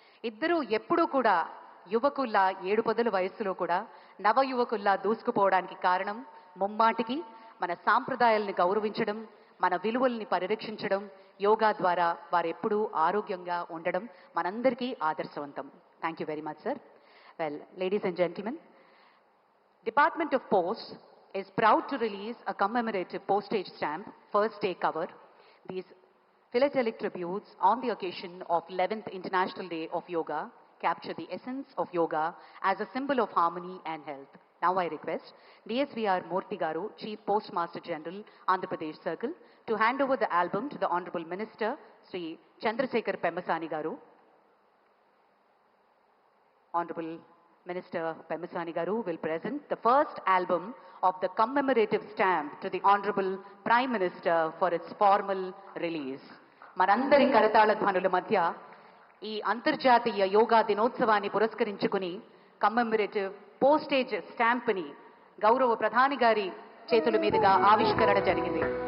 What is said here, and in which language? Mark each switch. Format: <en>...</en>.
<te>ఇద్దరూ ఎప్పుడూ కూడా యువకుల్లా 7 వయస్సులో కూడా నవ యువకుల్లా దూసుకుపోవడానికి కారణం ముమ్మాటికి మన సాంప్రదాయాల్ని గౌరవించడం, మన విలువల్ని పరిరక్షించడం, యోగా ద్వారా వారెప్పుడూ ఆరోగ్యంగా ఉండడం మనందరికీ ఆదర్శవంతం.</te> <en>Thank you very much sir. Well, ladies and gentlemen, Department of Posts is proud to release a commemorative postage stamp, first day cover. These philatelic tributes on the occasion of 11th International Day of Yoga capture the essence of yoga as a symbol of harmony and health. Now I request DSVR Murthy Garu, Chief Postmaster General, Andhra Pradesh Circle, to hand over the album to the Honorable Minister, Sri Chandrasekhar Pemmasani Garu. Honorable Minister Pemmasani Garu will present the first album of the commemorative stamp to the Honorable Prime Minister for its formal release.</en> <te>మనందరి కరతాళ ధ్వనుల మధ్య ఈ అంతర్జాతీయ యోగా దినోత్సవాన్ని పురస్కరించుకుని కమ్మెమరేటివ్ postage స్టాంప్ని గౌరవ ప్రధాని గారి చేతుల మీదుగా ఆవిష్కరణ జరిగింది.</te>